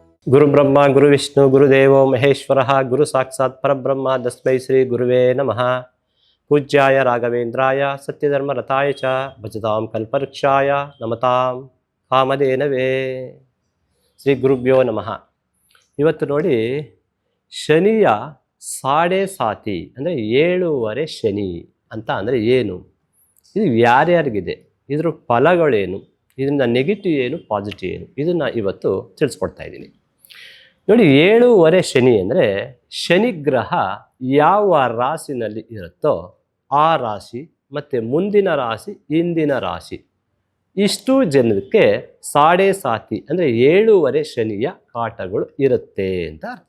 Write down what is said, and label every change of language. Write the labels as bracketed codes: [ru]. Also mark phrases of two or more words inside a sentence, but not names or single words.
[sa] ಗುರು ಬ್ರಹ್ಮ ಗುರು ವಿಷ್ಣು ಗುರುದೇವೋ ಮಹೇಶ್ವರ ಗುರು ಸಾಕ್ಷಾತ್ ಪರಬ್ರಹ್ಮ ತಸ್ಮೈ ಶ್ರೀ ಗುರುವೇ ನಮಃ. ಪೂಜ್ಯಾಯ ರಾಘವೇಂದ್ರಾಯ ಸತ್ಯಧರ್ಮ ರಥಾಯ ಚ ಭಜತಾಂ ಕಲ್ಪವೃಕ್ಷಾಯ ನಮತಾಂ ಕಾಮಧೇನವೇ. ಶ್ರೀ ಗುರುಭ್ಯೋ ನಮಃ. [kn] ಇವತ್ತು ನೋಡಿ, ಶನಿಯ [hi] साढ़े साती [kn] ಅಂದರೆ 7.5 ಶನಿ ಅಂತ ಅಂದರೆ ಏನು, ಇದು ಯಾರ್ಯಾರಿಗಿದೆ, ಇದ್ರ ಫಲಗಳೇನು, ಇದರಿಂದ ನೆಗೆಟಿವ್ ಏನು ಪಾಸಿಟಿವ್ ಏನು, ಇದನ್ನು ಇವತ್ತು ತಿಳಿಸ್ಕೊಡ್ತಾ ಇದ್ದೀನಿ. ನೋಡಿ, 7.5 ಶನಿ ಅಂದರೆ ಶನಿಗ್ರಹ ಯಾವ ರಾಶಿನಲ್ಲಿ ಇರುತ್ತೋ ಆ ರಾಶಿ ಮತ್ತು ಮುಂದಿನ ರಾಶಿ, ಹಿಂದಿನ ರಾಶಿ, ಇಷ್ಟು ಜನಕ್ಕೆ [hi] साढ़े साती [kn] ಅಂದರೆ 7.5 ಶನಿಯ ಕಾಟಗಳು ಇರುತ್ತೆ ಅಂತ ಅರ್ಥ.